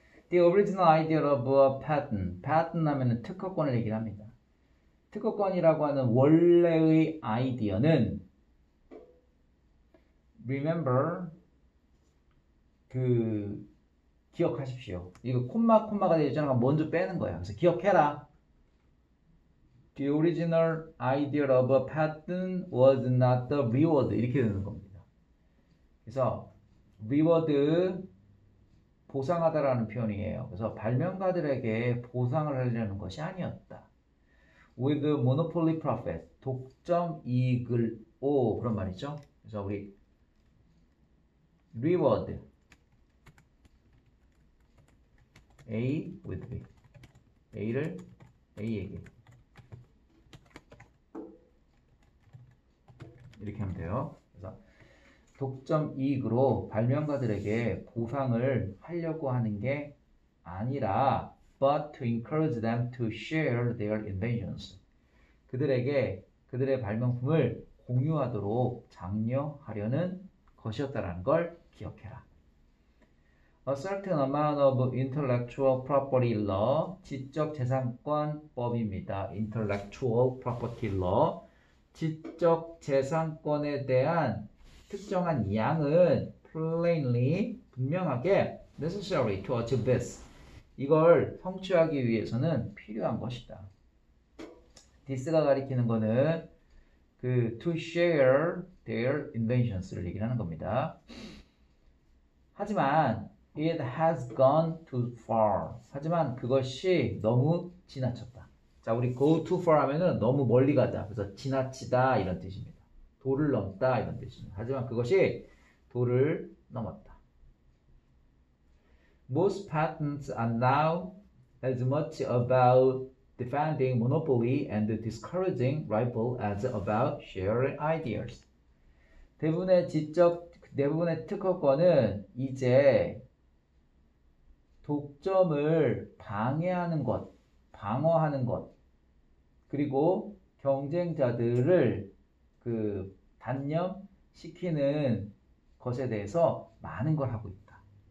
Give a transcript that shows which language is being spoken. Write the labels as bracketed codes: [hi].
[en] The original idea of a patent. [ko] patent 하면은 특허권을 얘기를 합니다. 특허권이라고 하는 원래의 아이디어는 remember 기억하십시오. 이거 콤마가 되잖아. 먼저 빼는 거야. 그래서 기억해라. [en] The original idea of a patent was not the reward. [ko] 이렇게 되는 겁니다. 그래서 reward 보상하다라는 표현이에요. 그래서 발명가들에게 보상을 하려는 것이 아니었다. With monopoly profit, 독점 이익을 그런 말이죠. 그래서 우리 reward A with B, A를 A에게 이렇게 하면 돼요. [en] 그래서 독점 이익으로 발명가들에게 보상을 하려고 하는 게 아니라 but to encourage them to share their inventions. [ko] 그들의 발명품을 공유하도록 장려하려는 것이었다라는 걸 기억해라. [en] A certain amount of intellectual property law, 지적재산권법입니다. Intellectual property law, 지적재산권에 대한 특정한 양은 plainly, 분명하게 necessary to achieve this. [ko] 이걸 성취하기 위해서는 필요한 것이다. this가 가리키는 거는 to share their inventions 를 얘기하는 겁니다. [en] 하지만 it has gone too far. [ko] 하지만 그것이 너무 지나쳤다. 자, 우리 go too far 하면은 너무 멀리 가다. 그래서 지나치다 이런 뜻입니다. 도를 넘다 이런 뜻입니다. 하지만 그것이 도를 넘었다. [en] Most patents are now as much about defending monopoly and discouraging rival as about sharing ideas. [ko] 대부분의 특허권은 이제 독점을 방어하는 것, 그리고 경쟁자들을 단념시키는 것에 대해서 많은 걸 하고 있다.